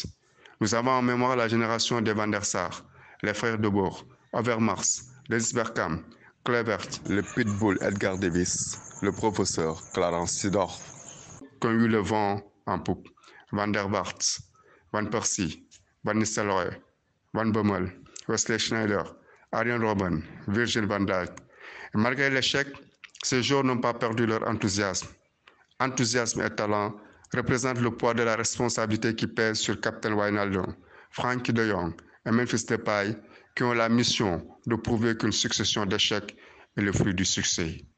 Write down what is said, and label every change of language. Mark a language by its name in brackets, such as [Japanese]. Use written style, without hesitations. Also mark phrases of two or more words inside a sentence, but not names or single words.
[French] Nous avons en mémoire la génération des Van der Sar, les frères de Boer, Overmars, Dennis Bergkamp, Kluivert, le pitbull Edgar Davis, le professeur Clarence Seedorf, qui ont eu le vent en poupe, Van der Vaart, Van Persie, Van Nistelrooy, Van Bommel, Wesley Schneider, Arjen Robben, Virgil van Dijk. Et malgré l'échec, ces joueurs n'ont pas perdu leur enthousiasme. Enthousiasme et talent représentent le poids de la responsabilité qui pèse sur Captain Wijnaldum, Frankie de Jong et Memphis Depay, qui ont la mission de prouver qu'une succession d'échecs est le fruit du succès.